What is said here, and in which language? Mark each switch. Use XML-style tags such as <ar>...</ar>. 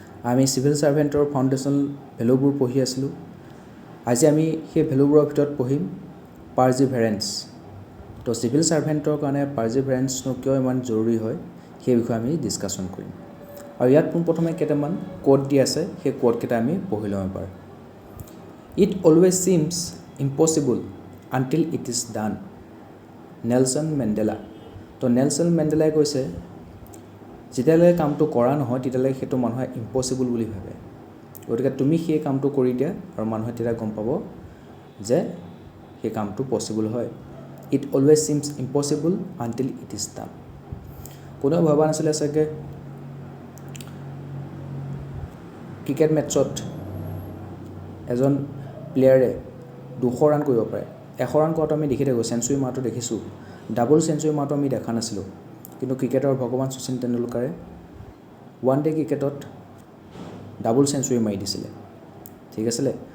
<as>আমি civil সার্ভেন্টৰ foundation ভেলুবোৰ পঢ়ি আছিলোঁ। আজি আমি সেই ভেলুবোৰৰ ভিতৰত পঢ়িম পাৰ্জিভেৰেন্স। তো সিভিল সাৰ্ভেন্টৰ কাৰণে পাৰ্জিভেৰেন্সনো কিয় ইমান জৰুৰী হয় সেই বিষয়ে আমি ডিছকাশ্যন কৰিম। আৰু ইয়াত পোনপ্ৰথমে কেইটামান কোট দি আছে, সেই কোটকেইটা আমি পঢ়ি ল'ম এবাৰ।</as> <en>It always seems impossible until it is done, Nelson Mandela.</en> <as>তো নেলছন মেণ্ডেলাই কৈছে যেতিয়ালৈকে কামটো কৰা নহয় তেতিয়ালৈকে সেইটো মানুহে ইম্পচিবল বুলি ভাবে। গতিকে তুমি সেই কামটো কৰি দিয়া আৰু মানুহে তেতিয়া গম পাব যে সেই কামটো পচিবল হয়।</as> <en>It always seems impossible until it is done.</en> <as>কোনেও ভবা নাছিলে চাগে ক্ৰিকেট মেটছত এজন প্লেয়াৰে 200 ৰান কৰিব পাৰে। 100 ৰান কৰাটো আমি দেখি থাকোঁ, চেঞ্চুৰী মাৰটো দেখিছোঁ, ডাবল চেঞ্চুৰী মাৰটো আমি দেখা নাছিলোঁ। কিন্তু ক্ৰিকেটৰ ভগৱান শচীন তেণ্ডুলকাৰে ওৱান ডে ক্ৰিকেটত ডাবল চেঞ্চুৰী মাৰি দিছিলে, ঠিক আছিলে।</as>